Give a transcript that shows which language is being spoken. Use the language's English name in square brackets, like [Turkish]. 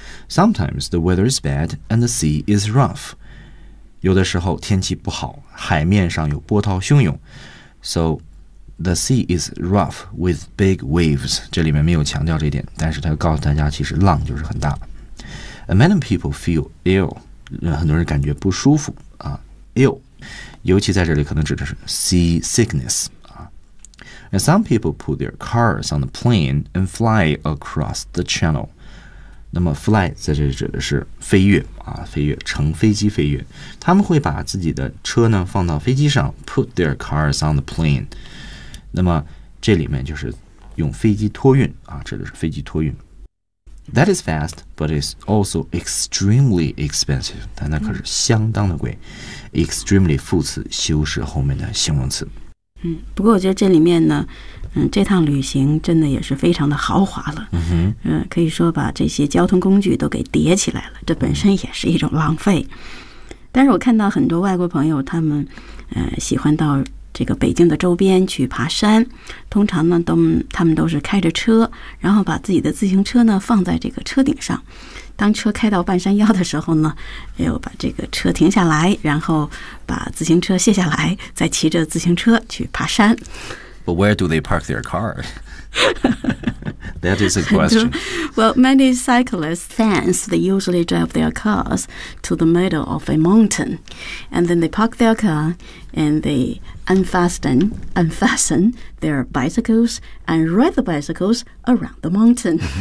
[English] Sometimes the weather is bad and the sea is rough， [Chinese] 有的时候天气不好，海面上有波涛汹涌 [English] ，so the sea is rough with big waves。 [Chinese] 这里面没有强调这点，但是他告诉大家，其实浪就是很大。 [English] And many people feel ill， [Chinese] 很多人感觉不舒服。 [English] Ill， [Chinese] 尤其在这里可能指的是 [English] seasickness、And some people put their cars on the plane and fly across the channel. [Chinese] 那么 fly 在这里指的是飞跃、飞跃，乘飞机飞跃。他们会把自己的车呢放到飞机上 ， [English] put their cars on the plane。 [Chinese] 那么这里面就是用飞机托运啊，指的是飞机托运。 [English] That is fast, but it's also extremely expensive. [Chinese] 但那可是相当的贵。Extremely 副词修饰后面的形容词。不过我觉得这里面呢，这趟旅行真的也是非常的豪华了。可以说把这些交通工具都给叠起来了，这本身也是一种浪费。但是我看到很多外国朋友，他们喜欢到这个北京的周边去爬山，通常呢他们都是开着车，然后把自己的自行车呢放在这个车顶上，当车开到半山腰的时候呢，又把这个车停下来，然后把自行车卸下来，再骑着自行车去爬山。 [English] But where do they park their car? That is a question. Well, many cyclists fans, they usually drive their cars to the middle of a mountain, and then they park their car and theyunfasten their bicycles and ride the bicycles around the mountain.